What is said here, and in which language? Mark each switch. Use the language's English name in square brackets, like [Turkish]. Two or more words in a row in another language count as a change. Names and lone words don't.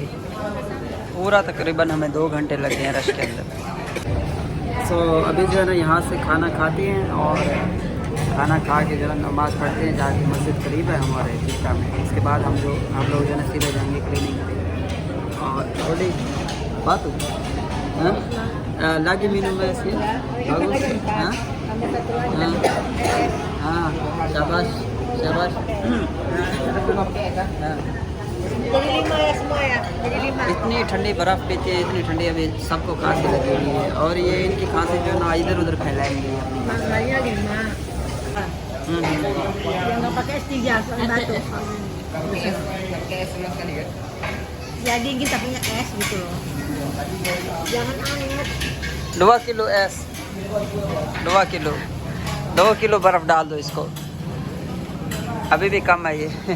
[Hindi] पूरा तकरीबन हमें 2 घंटे लगे हैं रश के अंदर। सो अभी जो है ना यहाँ से खाना खाते हैं और खाना खा के जो है नमाज़ पढ़ते हैं जाके। मस्जिद करीब है हमारे जिसका में। इसके बाद हम लोग जो है ना सीधे जाएंगे क्लिनिक। और थोड़ी बात [Indonesian] lagi minum es ya, bagus, syabas, syabas. Jadi 5 ya semua ya. Jadi 5. [Hindi] इतनी ठंडी बर्फ़ पीती है, इतनी ठंडी, अभी सबको खांसी लगी हुई है और ये इनकी खांसी जो है ना इधर उधर फैलाएंगी। [Indonesian] Makanya 5. Yang nggak pakai es 3 batu. Ya dingin tapi es gitu loh. Jangan anget. [Hindi] 2 किलो एस, 2 किलो बर्फ़ डाल दो इसको। अभी भी कम है ये।